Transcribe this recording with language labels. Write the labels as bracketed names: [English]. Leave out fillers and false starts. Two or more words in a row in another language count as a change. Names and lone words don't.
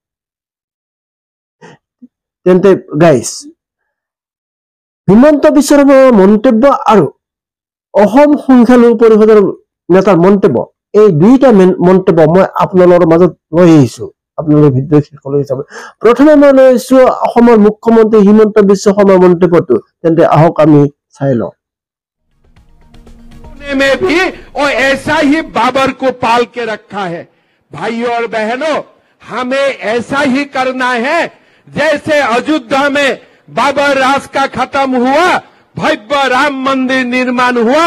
[Assamese] তেন্তে গাইজ, হিমন্ত বিশ্ব শৰ্মাৰ মন্তব্য আৰু অসম সংখ্যালঘু পৰিষদৰ নেতাৰ মন্তব্য, এই দুইটা মন্তব্য মই আপোনালোকৰ মাজত লৈ আহিছো। আপোনালোকে ভিডিও শেষলৈকে চাব। প্ৰথমে মই লৈ আহিছো অসমৰ মুখ্যমন্ত্ৰী হিমন্ত বিশ্ব শৰ্মাৰ মন্তব্যটো। তেন্তে আহক আমি চাই লওঁ। [Hindi] में भी और ऐसा ही बाबर को पाल के रखा है। भाइयों और बहनों, हमें ऐसा ही करना है जैसे अयोध्या में बाबर राज का खत्म हुआ, भव्य राम मंदिर निर्माण हुआ।